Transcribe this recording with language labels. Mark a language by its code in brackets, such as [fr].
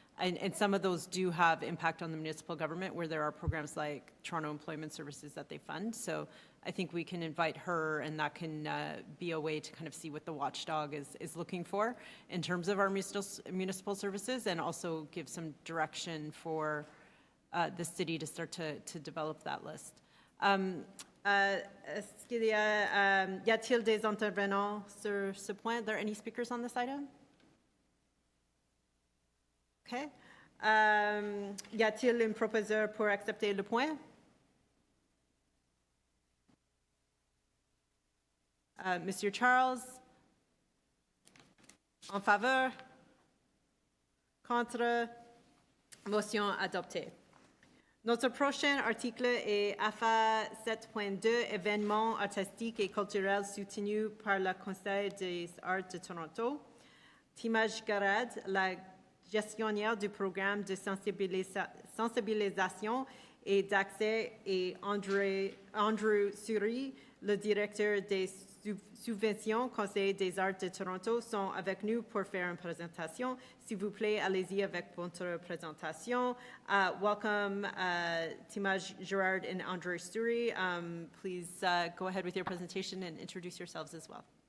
[en] And some of those do have impact on the municipal government where there are programs like Toronto Employment Services that they fund. So I think we can invite her, and that can be a way to kind of see what the watchdog is looking for in terms of our municipal services, and also give some direction for the city to start to develop that list. [fr] Est-ce qu'il y a-t-il des intervenants sur ce point? [en] Are there any speakers on this item? [fr] Okay. Y a-t-il un proposeur pour accepter le point? Monsieur Charles, en faveur? Contre? Motion adoptée. Notre prochain article est AFA 7.2, événements artistiques et culturels soutenus par le Conseil des arts de Toronto. Timaj Garad, la gestionnaire du programme de sensibilisation et d'accès, et Andrew Suri, le directeur des subventions Conseil des arts de Toronto, sont avec nous pour faire une présentation. S'il vous plaît, allez-y avec votre présentation. [en] Welcome, Timaj Gerard and Andrew Suri. Please go ahead with your presentation and introduce yourselves as well.